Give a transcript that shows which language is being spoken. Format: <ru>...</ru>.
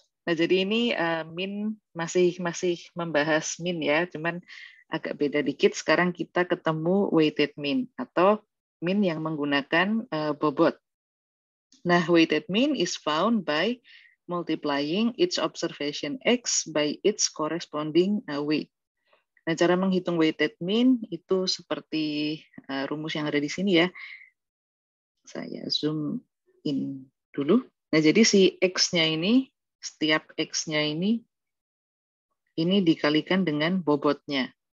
<id>Nah, jadi ini mean masih membahas mean ya, cuman agak beda dikit. Sekarang kita ketemu weighted mean atau mean yang menggunakan bobot.</id> <en>Nah, weighted mean is found by multiplying each observation X by its corresponding weight.</en> <id>Nah, cara menghitung weighted mean itu seperti rumus yang ada di sini ya. Saya zoom in dulu. Nah, jadi si X-nya ini, setiap X-nya ini dikalikan dengan bobotnya.</id>